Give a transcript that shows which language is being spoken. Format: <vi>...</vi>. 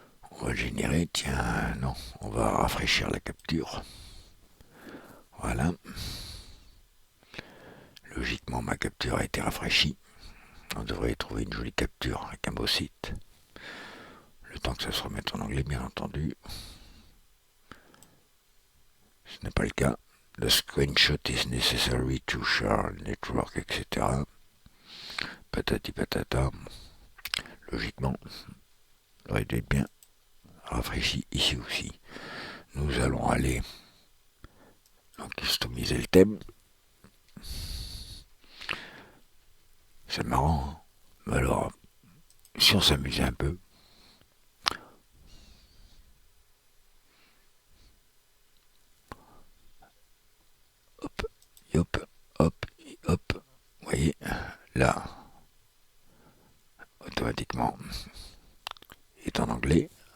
<fr>On va générer, tiens, non, on va rafraîchir la capture. Voilà. Logiquement, ma capture a été rafraîchie. On devrait trouver une jolie capture avec un beau site. Le le temps que ça se remette en anglais, bien entendu. Ce n'est pas le cas.</fr> <en>The screenshot is necessary to share network, etc.</en> <fr>Patati patata. Logiquement, ça aurait dû être bien rafraîchi ici aussi. Nous allons aller donc customiser le thème. C'est marrant, hein. Mais alors, si on s'amusait un peu, hop, hop, hop, hop, vous voyez, là, automatiquement, il est en anglais.</fr>